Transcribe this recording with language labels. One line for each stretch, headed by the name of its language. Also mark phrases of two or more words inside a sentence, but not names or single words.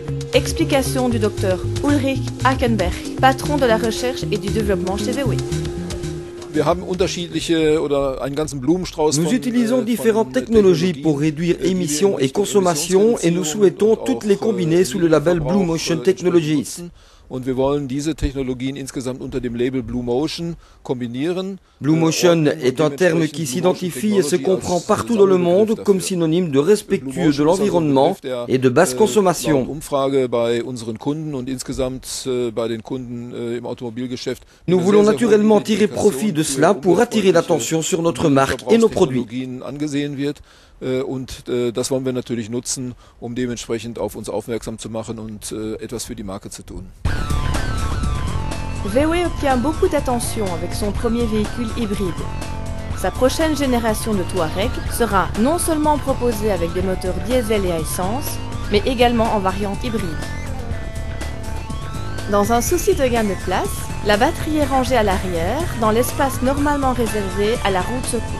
French: Explication du docteur Ulrich Ackenberg, patron de la recherche et du développement chez VW. Nous utilisons différentes technologies pour réduire émissions et consommation et nous souhaitons toutes les combiner sous le label Blue Motion Technologies.
German: Und wir wollen diese Technologien insgesamt unter dem Label Blue Motion kombinieren.
French: Blue Motion est un terme qui s'identifie et se comprend partout dans le monde comme synonyme de respectueux de l'environnement et de basse consommation. Nous voulons naturellement tirer profit de cela pour attirer l'attention sur notre marque et nos produits.
German: Und das wollen wir natürlich nutzen, dementsprechend auf uns aufmerksam zu machen und etwas für die Marke zu tun.
French: VW obtient beaucoup d'attention avec son premier véhicule hybride. Sa prochaine génération de Touareg sera non seulement proposée avec des moteurs diesel et à essence, mais également en variante hybride. Dans un souci de gain de place, la batterie est rangée à l'arrière, dans l'espace normalement réservé à la roue de secours.